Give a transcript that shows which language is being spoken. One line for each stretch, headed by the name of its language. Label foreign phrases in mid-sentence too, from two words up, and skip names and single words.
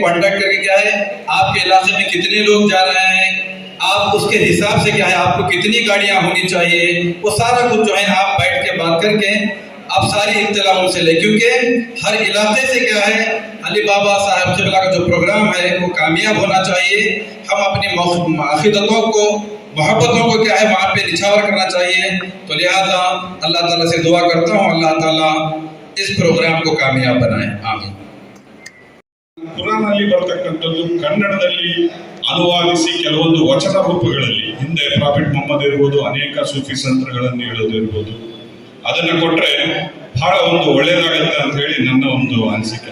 Hindi: कांटेक्ट करके क्या है आपके इलाके में कितने लोग जा रहे हैं, आप उसके हिसाब से क्या है आपको कितनी गाड़ियां होनी चाहिए, वो सारा कुछ जो है आप बैठ के बात करके आप सारी इत्तला उनसे ले, क्योंकि हर इलाके से क्या है अली बाबा साहब क़िबला का जो प्रोग्राम है वो कामयाब होना चाहिए। हम अपनी अक़ीदतों को, मोहब्बतों को क्या है वहाँ पे निछावर करना चाहिए। तो लिहाजा अल्लाह ताला से दुआ करता हूँ अल्लाह ताला इस प्रोग्राम को कामयाब बनाए, आमीन।
Kannada: ಕುರಾನಲ್ಲಿ ಬರ್ತಕ್ಕಂಥದ್ದು ಕನ್ನಡದಲ್ಲಿ ಅನುವಾದಿಸಿ ಕೆಲವೊಂದು ವಚನ ರೂಪಗಳಲ್ಲಿ ಹಿಂದೆ ಪ್ರಾಫಿಟ್ ಮೊಹಮ್ಮದ್ ಇರ್ಬೋದು, ಅನೇಕ ಸೂಫಿ ಸಂತರುಗಳನ್ನು ಹೇಳೋದಿರ್ಬೋದು, ಅದನ್ನು ಕೊಟ್ರೆ ಬಹಳ ಒಂದು ಒಳ್ಳೇದಾಗುತ್ತೆ ಅಂತ ಹೇಳಿ ನನ್ನ ಒಂದು ಅನಿಸಿಕೆ.